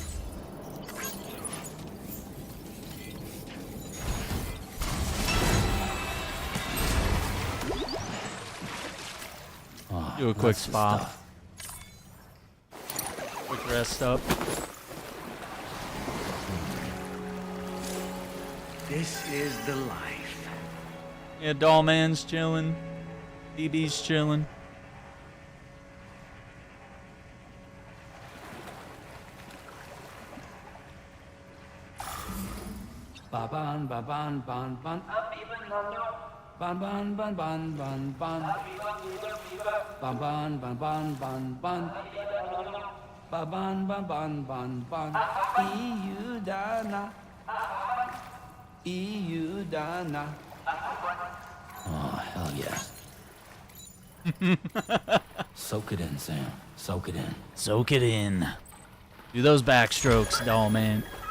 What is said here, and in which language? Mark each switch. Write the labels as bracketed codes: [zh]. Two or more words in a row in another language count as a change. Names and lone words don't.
[en] Oh, Do a quick spa. Quick rest up. This is the life. Yeah, Dollman's chilling. DB's chilling. Ba ban ba ban ban ban. Ban ban ban ban ban ban. Ban ban ban ban ban ban. Ba ban ban ban ban ban. EU Dana. EU Dana. Oh hell yeah. Soak it in, Sam. Soak it in. Soak it in. Do those backstrokes, Dollman.